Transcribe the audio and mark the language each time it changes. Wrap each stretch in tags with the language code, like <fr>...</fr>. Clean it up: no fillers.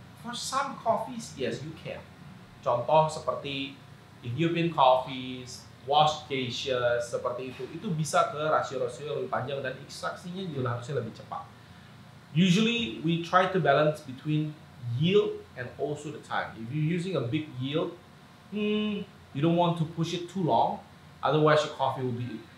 <en>For some coffees, yes you can.</en> <id>Contoh seperti Ethiopian coffees, wash geisha seperti itu bisa ke rasio-rasio yang lebih panjang dan ekstraksinya juga harusnya lebih cepat.</id> <en>Usually we try to balance between yield and also the time. If you're using a big yield, you don't want to push it too long, otherwise your coffee will be</en>